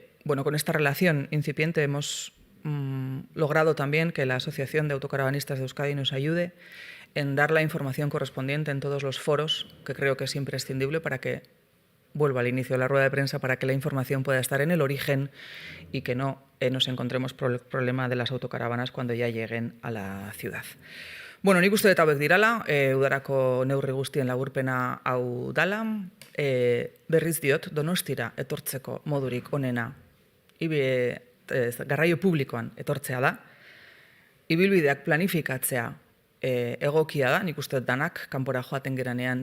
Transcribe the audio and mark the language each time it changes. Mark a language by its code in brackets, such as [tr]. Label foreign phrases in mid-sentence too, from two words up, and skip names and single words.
[es] Bueno, con esta relación incipiente hemos logrado también que la Asociación de Autocaravanistas de Euskadi nos ayude en dar la información correspondiente en todos los foros, que creo que es imprescindible para que, vuelvo al inicio de la rueda de prensa, para que la información pueda estar en el origen y que no nos encontremos el problema de las autocaravanas cuando ya lleguen a la ciudad. [eu] Bueno, nik uste dut hauek dirala, udarako neurri guztien laburpena hau dala, berriz diot, Donostira etortzeko modurik onena, garraio publikoan etortzea da, ibilbideak planifikatzea egokia da, nik uste danak kanpora joaten geranean